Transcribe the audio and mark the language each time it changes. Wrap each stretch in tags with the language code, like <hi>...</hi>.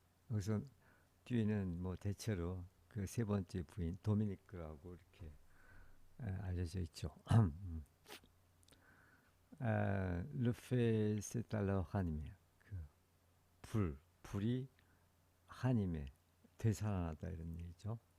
<ko>여기서 뒤에는 뭐 대체로 그 세 번째 부인 도미니크라고 이렇게 알려져 있죠.</ko> <fr>Le feu s'est alors ranimé.</fr> <ko>불이 한임에 되살아나다 이런 얘기죠.</ko>